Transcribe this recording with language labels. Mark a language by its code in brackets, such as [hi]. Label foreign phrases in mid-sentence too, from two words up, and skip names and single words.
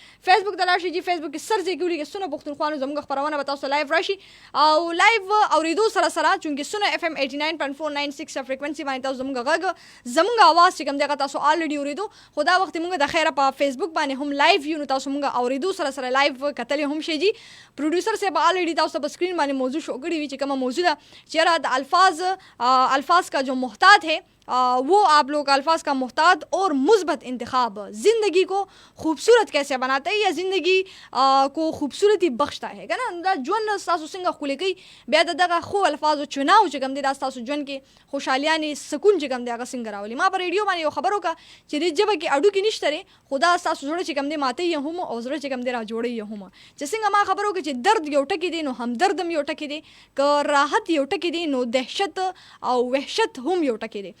[ps] فیسبوک ته لاړ شئ جی فیسبوک کې سر ځای کې ولیکئ سنو پښتونخوا نو زموږ خپرونه به تاسو لایو راشي او لایو اورېدو سره سره چونکې سنو اف ام 89.496 فریکوینسي باندې تاسو زموږ غږ زموږ اواز چې کوم دی هغه تاسو الریډي اورېدو خو دا وخت موږ د خیره په فیسبوک باندې هم لایو یو نو تاسو موږ اورېدو سره سره لایو کتلی هم شئ جی. پروډوسر صاحب الریډي تاسو په سکرین باندې موضوع شو کړی وي چې کومه موضوع ده چې [ur] الفاظ کا جو محتاط ہے وہ آپ لوگ الفاظ کا محتاط اور مثبت انتخاب زندگی کو خوبصورت کیسے بناتا ہے یا زندگی کو خوبصورتی بخشتا ہے نا [ps] دا ژوند ستاسو څنګه ښکلی کوي بیا د دغه ښو الفاظو چناو چې کوم دی دا ستاسو ژوند کې خوشحالیانې سکون چې کوم دی هغه څنګه راولي. ما په ریډیو باندې یو خبر وکړه چې دې ژبه کې اډوکې نشته دی خو دا ستاسو زړه چې کوم دی ماتوي یې هم او زړه چې کوم دی را جوړوي یې هم چې څنګه ما خبر وکړه چې درد یو ټکي دی نو همدرد هم یو ټکي دی که راحت یو ټکي دی نو دهشت او وحشت هم یو ټکي دی.